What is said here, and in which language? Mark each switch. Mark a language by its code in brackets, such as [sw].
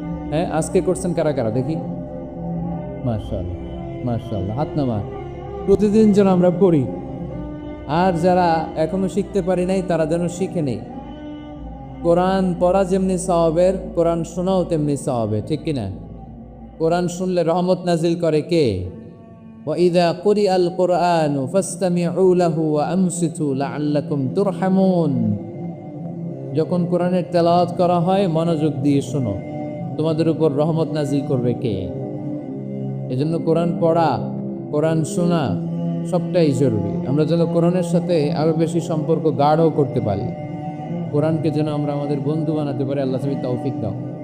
[bn] হ্যাঁ, আজকে করছেন কারা কারা দেখি? মাশাআল্লাহ, মাশাআল্লাহ, হাত নামা। প্রতিদিন যেন আমরা পড়ি, আর যারা এখনো শিখতে পারি নাই তারা যেন শিখে নেই। কোরআন পড়া যেমনি সওয়াবের, কোরআন শোনাও তেমনি সওয়াবের, ঠিক কিনা? কোরআন শুনলে রহমত নাজিল করে কে? [ar] وإذا قرئ القرآن فاستمعوا له وأنصتوا لعلكم ترحمون। [bn] যখন কোরআনের তেলাওয়াত করা হয় মনোযোগ দিয়ে শোনো, তোমাদের উপর রহমত নাজিল করবে কে? এজন্য কোরআন পড়া, কোরআন শোনা সবটাই জরুরি। আমরা যেন কোরআনের সাথে আরো বেশি সম্পর্ক গাঢ় করতে পারি, কোরআনকে যেন আমরা আমাদের বন্ধু বানাতে পারি। আল্লাহ তুমি তৌফিক দাও।